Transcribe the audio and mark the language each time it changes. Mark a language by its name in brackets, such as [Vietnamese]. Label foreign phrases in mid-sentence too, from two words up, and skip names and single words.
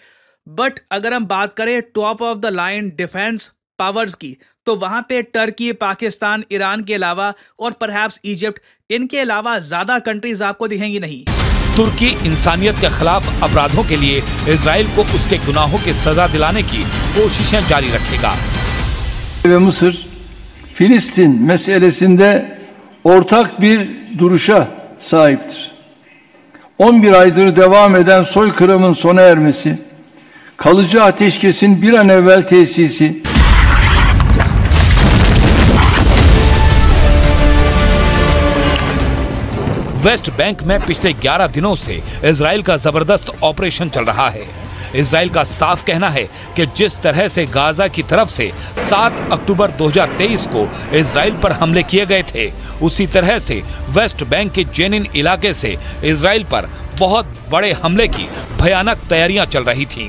[Hindi] बट अगर हम बात करें [English] top of the line defense powers [Hindi] की, तो वहां पे टर्की, पाकिस्तान, ईरान के अलावा और परहैप्स इजिप्ट, इनके अलावा ज्यादा कंट्रीज आपको दिखेंगी नहीं। तुर्की इंसानियत के खिलाफ अपराधों के लिए इजराइल को उसके गुनाहों की सजा दिलाने की कोशिशें जारी रखेगा। [Turkish] Ve Mısır, Filistin meselesinde ortak bir duruşa sahiptir. 11 aydır devam eden soykırımın sona ermesi, kalıcı ateşkesin bir an evvel tesisi, [Hindi] वेस्ट बैंक में पिछले 11 दिनों से इजराइल का जबरदस्त ऑपरेशन चल रहा है। इजराइल का साफ कहना है कि जिस तरह से गाजा की तरफ से 7 अक्टूबर 2023 को इजराइल पर हमले किए गए थे, उसी तरह से वेस्ट बैंक के जेनिन इलाके से इजराइल पर बहुत बड़े हमले की भयानक तैयारियां चल रही थीं।